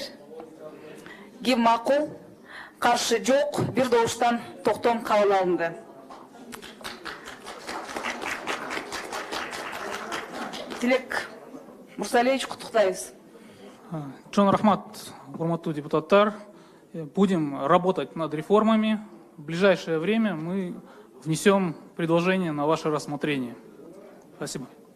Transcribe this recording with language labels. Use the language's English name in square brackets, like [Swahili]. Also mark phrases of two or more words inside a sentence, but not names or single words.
[Kyrgyz] Ким макул? Каршы жок, бир добуштан токтом кабыл алынды. Тилек Мурсалиевич, куттуктайбыз. Чоң рахмат, урматтуу депутаттар. [Russian] Будем работать над реформами. В ближайшее время мы внесем предложение на ваше рассмотрение. Спасибо.